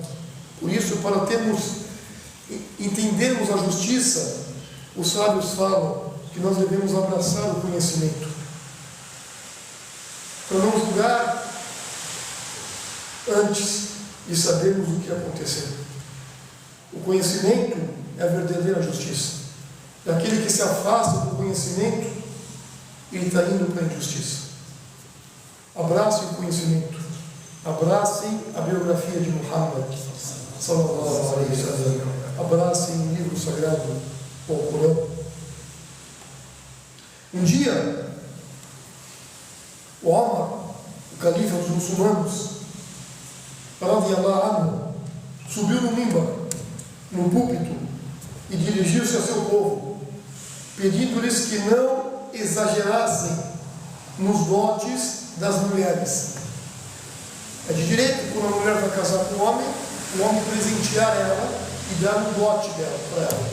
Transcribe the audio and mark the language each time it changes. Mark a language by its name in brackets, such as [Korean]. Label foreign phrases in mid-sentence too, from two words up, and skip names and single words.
[Portuguese] Por isso, para entendermos a justiça, os sábios falam que nós devemos abraçar o conhecimento, para não julgar antes de sabermos o que aconteceu. O conhecimento é a verdadeira justiça. E aquele que se afasta do conhecimento, ele está indo para a injustiça. Abracem o conhecimento, abracem a biografia de Muhammad [Arabic] صلى الله عليه وسلم. [Portuguese] abracem um livro sagrado, o Corão. Um dia, o Omar, o califa dos muçulmanos, [Arabic] رضي الله عنه, [Portuguese] subiu no mimbar, no púlpito, e dirigiu-se a seu povo, pedindo-lhes que não exagerassem nos dotes das mulheres. É de direito, quando a mulher vai casar com o homem presentear ela e dar um dote dela para ela.